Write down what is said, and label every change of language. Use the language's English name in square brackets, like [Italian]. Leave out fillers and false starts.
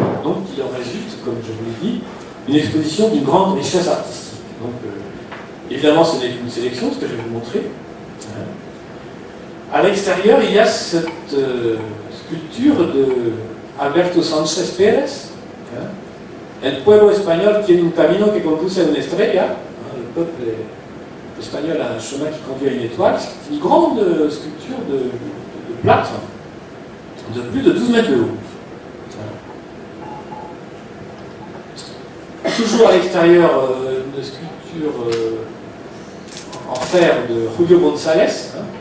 [French] Donc, il en résulte, comme je vous l'ai dit, une exposition d'une grande richesse artistique. Donc, évidemment, ce n'est qu'une sélection, ce que je vais vous montrer. À l'extérieur, il y a cette sculpture de Alberto Sánchez Pérez. [Spanish] El pueblo español tiene un camino que conduce a una estrella. [French] Le peuple espagnol a un chemin qui conduit à une étoile. C'est une grande sculpture de plâtre de plus de 12 mètres de haut. Toujours à l'extérieur, une sculpture en fer de Julio González.